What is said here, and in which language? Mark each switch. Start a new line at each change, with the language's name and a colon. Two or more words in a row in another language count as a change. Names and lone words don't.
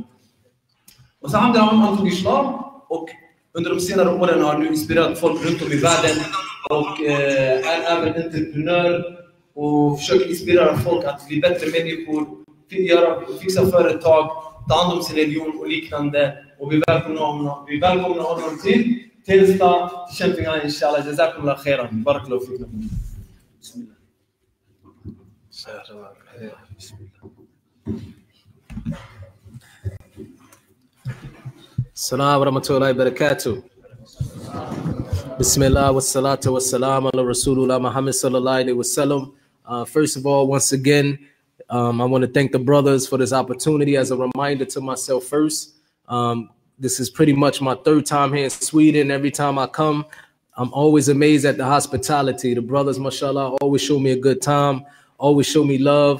Swedish: Och så han tog islam och under de senare åren har nu inspirerat folk runt om i världen. Och är även entreprenör och försöker inspirera folk att bli bättre människor, fixa företag, ta hand om sin religion och liknande. Och vi välkomnar honom till Tensta, till Kämpingehallen, inshallah.
Arabic: جزاكم الله خيرا بارك الله فيكم بسم الله. السلام ورحمة الله وبركاته. بسم الله والصلاة والسلام على رسول الله محمد صلى الله عليه وسلم.
English: First of all, once again, I want to thank the brothers for this opportunity. As a reminder to myself first, this is pretty much my third time here in Sweden. Every time I come, I'm always amazed at the hospitality. The brothers, mashallah, always show me a good time, always show me love.